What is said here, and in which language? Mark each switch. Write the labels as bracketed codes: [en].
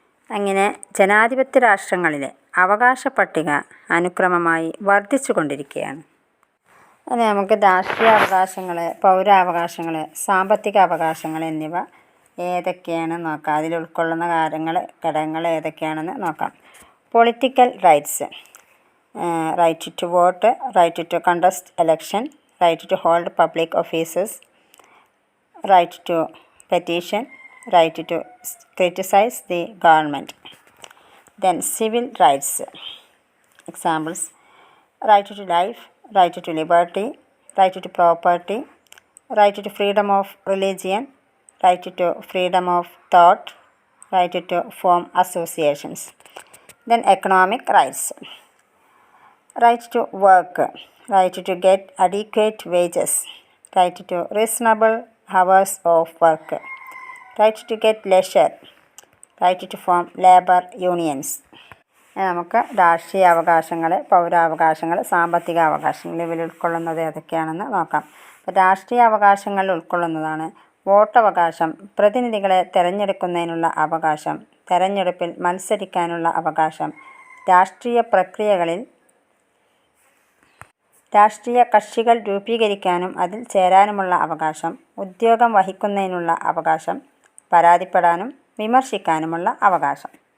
[ml] അങ്ങനെ ജനാധിപത്യ രാഷ്ട്രങ്ങളിലെ അവകാശ പട്ടിക അനുക്രമമായി വർദ്ധിച്ചു കൊണ്ടിരിക്കുകയാണ്. ഇനി നമുക്ക് രാഷ്ട്രീയ അവകാശങ്ങൾ, പൗരാവകാശങ്ങൾ, സാമ്പത്തിക അവകാശങ്ങൾ എന്നിവ ഏതൊക്കെയാണെന്ന് നോക്കാം. അതിൽ ഉൾക്കൊള്ളുന്ന ഘടകങ്ങൾ ഏതൊക്കെയാണെന്ന് നോക്കാം. [en] Political rights. right to vote, right to contest election, right to hold public offices, right to petition, right to criticize the government. Then civil rights. Examples: right to life, right to liberty, right to property, right to freedom of religion, right to freedom of thought, right to form associations. Then economic rights. Right to work, right to get adequate wages, right to reasonable hours of work, right to get leisure, right to form labor unions. [ml] നമുക്ക് രാഷ്ട്രീയ അവകാശങ്ങൾ, പൗരാവകാശങ്ങൾ, സാമ്പത്തിക അവകാശങ്ങൾ ഇവയിൽ ഉൾക്കൊള്ളുന്നത് ഏതൊക്കെയാണെന്ന് നോക്കാം. അപ്പോൾ രാഷ്ട്രീയ അവകാശങ്ങളിൽ ഉൾക്കൊള്ളുന്നതാണ് വോട്ടവകാശം, പ്രതിനിധികളെ തിരഞ്ഞെടുക്കുന്നതിനുള്ള അവകാശം, തെരഞ്ഞെടുപ്പിൽ മത്സരിക്കാനുള്ള അവകാശം, രാഷ്ട്രീയ പ്രക്രിയകളിൽ രാഷ്ട്രീയ കക്ഷികൾ രൂപീകരിക്കാനും അതിൽ ചേരാനുമുള്ള അവകാശം, ഉദ്യോഗം വഹിക്കുന്നതിനുള്ള അവകാശം, പരാതിപ്പെടാനും വിമർശിക്കാനുമുള്ള അവകാശം.